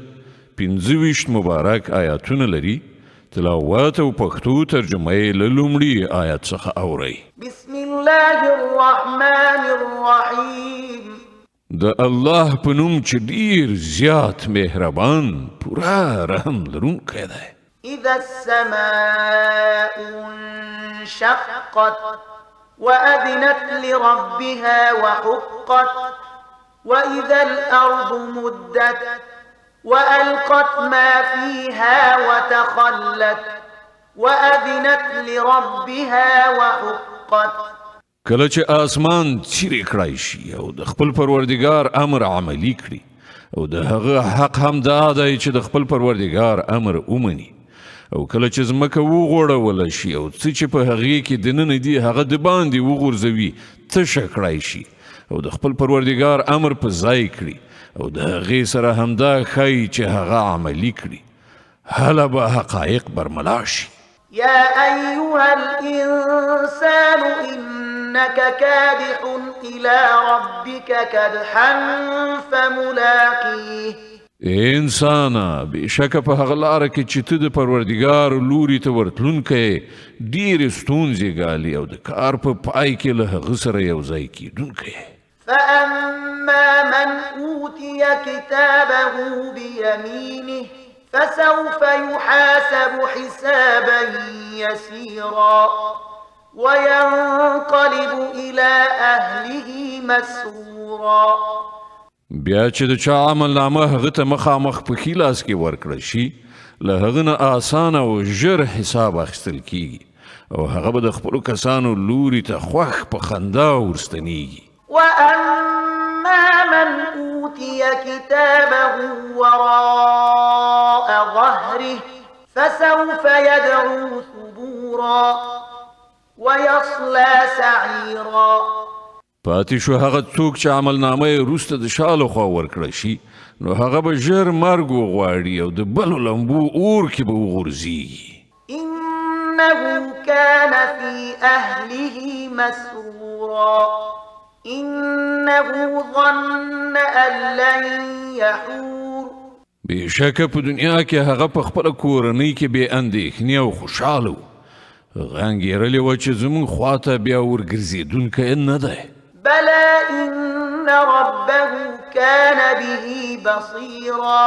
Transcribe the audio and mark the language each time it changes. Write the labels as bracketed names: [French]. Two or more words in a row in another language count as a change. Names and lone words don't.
[Pashto] 25 مبارک آیاتونه لري. تلاوت او پښتو ترجمه یې له لومړي آیات څخه اورئ. [Arabic] بسم الله الرحمن الرحیم. [Pashto] د الله په نوم چې ډیر زیات مهربان پورا رحم لرونکی دی. [Arabic] اذا السماء انشقت وأذنت لربها وحقت وإذا الأرض مدت وألقت ما فيها وتخلت وأذنت لربها وحقت. [Pashto] کله چې آسمان څیرې کړای شي او د خپل پروردګار امر عملی کړي او د هغه حق هم دا دی چې د خپل پروردګار امر ومني او کله چې ځمکه وغوړوله شي او څه چې په هغې کې دننه دي هغه د باندې وغورځوي تشه کړای شي او د خپل پروردګار امر په ځای کړي او د هغې سره همدا ښایي چې هغه عملي کړي هله به حقایق برملا شي. [Arabic] يا أيها الإنسان إنك كادح إلى ربك كدحا فملاقيه. [Pashto] انسانا بشکه په هغه لاره کې چې ته د پروردګار لوري ته ورتلونکی ډېرې ستونزې ګالي او د کار په پای کې له هغه سره یو ځای کیدونکی. [Arabic] فأما من أوتي كتابه بيمينه فسوف يحاسب حسابا يسيرا وينقلب إلى أهله مسرورا. [Pashto] بیا چې د چا عمل نامه هغه ته مخامخ په ښي لاس کې ورکړل شي له هغه نه اسانه او ژر حساب اخیستل کیږي او هغه به د خپلو کسانو لوري ته خوښ په خندا ورستنیږي. [Arabic] وأما من أوتي كتابه وراء ظهره فسوف يدعو ثبورا ويصلى سعيرا. [Pashto] پاتې شو هغه څوک چې عمل نامه یې وروسته د شا لخوا ورکړه شي نو هغه به ژر مرګ وغواړي او د بلو لمبو اور کې به وغورځېږي. [Arabic] إنه كان في أهله مسرورا إنه ظن أن لن يحور. [Pashto] بېشکه په دنیا کې هغه په خپله کورنۍ کې بې اندېښنې او خوشحاله و. هغه انګېرلې وه چې زموږ خواته بیا ورګرځېدونکی نه دی. [Arabic] بلى إن ربه كان به بصيرا.